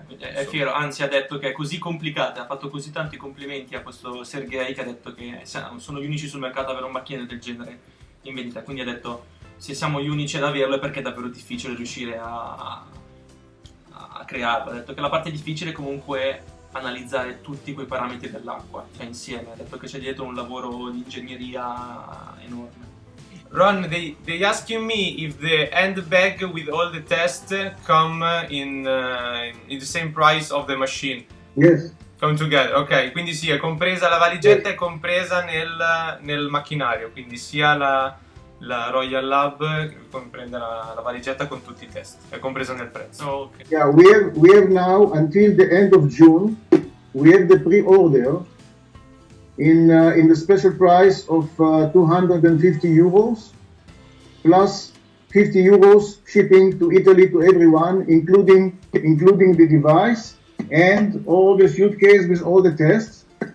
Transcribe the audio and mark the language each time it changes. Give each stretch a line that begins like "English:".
Italian: è fiero, anzi ha detto che è così complicata, ha fatto così tanti complimenti a questo Sergei che ha detto che sono gli unici sul mercato ad avere un macchina del genere in vendita, quindi ha detto se siamo gli unici ad averlo è perché è davvero difficile riuscire a crearlo. Ha detto che la parte difficile è comunque analizzare tutti quei parametri dell'acqua, cioè insieme. Ha detto che c'è dietro un lavoro di ingegneria enorme.
English: Ron, they asking me if the handbag with all the tests come in the same price of the machine. Yes. Come together,
Italian: ok, quindi sì, è compresa la valigetta, è compresa nel macchinario, quindi sia la Royal Lab che comprende la valigetta con tutti i test, è compresa nel prezzo.
English: Oh, okay. Yeah, we have now until the end of June. We have the pre-order in the special price of 250 euros plus 50 euros shipping to Italy to everyone, including the device and all the suitcase with all the tests.